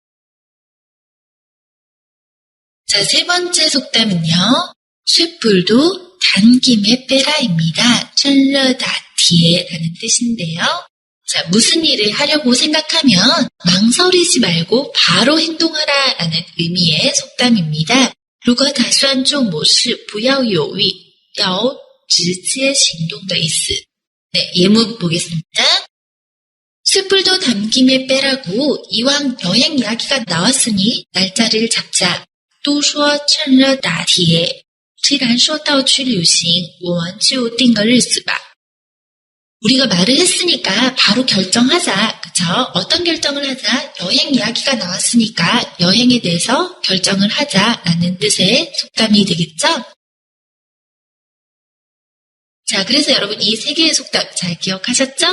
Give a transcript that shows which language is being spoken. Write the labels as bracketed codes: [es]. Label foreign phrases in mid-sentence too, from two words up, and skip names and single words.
[ko] 자, 세 번째 속담은요. 쇠불도 단 김에 빼라입니다. 천러다티에라는 뜻인데요. 자, 무슨 일을 하려고 생각하면 망설이지 말고 바로 행동하라 라는 의미의 속담입니다. [zh] 如果打算做某事不要犹豫要直接行动的意思. [ko] 예문 보겠습니다. 숯불도 담김에 빼라고 이왕 여행 이야기가 나왔으니 날짜를 잡자. [zh] 都说趁热打铁既然说到去旅行我们就定个日子吧. [ko] 우리가 말을 했으니까 바로 결정하자. 그쵸? 어떤 결정을 하자? 여행 이야기가 나왔으니까 여행에 대해서 결정을 하자라는 뜻의 속담이 되겠죠? 자, 그래서 여러분 이 세 개의 속담 잘 기억하셨죠?